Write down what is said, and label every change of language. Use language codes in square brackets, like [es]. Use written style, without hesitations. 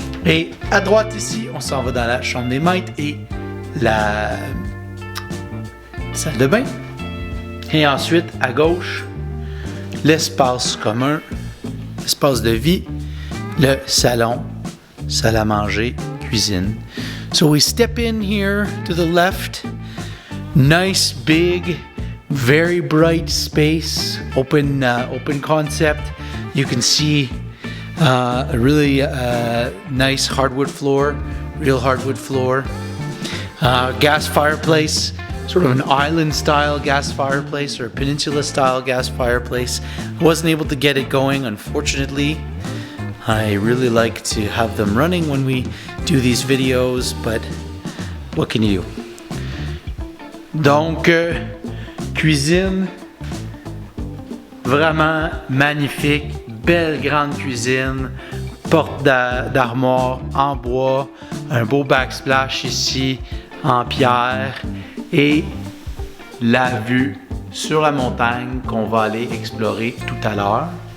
[fr] Et à droite ici, on s'en va dans la chambre des maîtres et la salle de bain. Et ensuite, à gauche, l'espace commun, l'espace de vie, le salon, salle à manger, cuisine. [en] So we step in here to the left. Nice, big, very bright space, open concept. You can see a really nice hardwood floor, real hardwood floor. Gas fireplace, sort of an island-style gas fireplace or a peninsula-style gas fireplace. I wasn't able to get it going, unfortunately. I really like to have them running when we do these videos, but what can you do? [fr] Donc, cuisine vraiment magnifique, belle grande cuisine, porte d'armoire en bois, un beau backsplash ici en pierre et la vue sur la montagne qu'on va aller explorer tout à l'heure.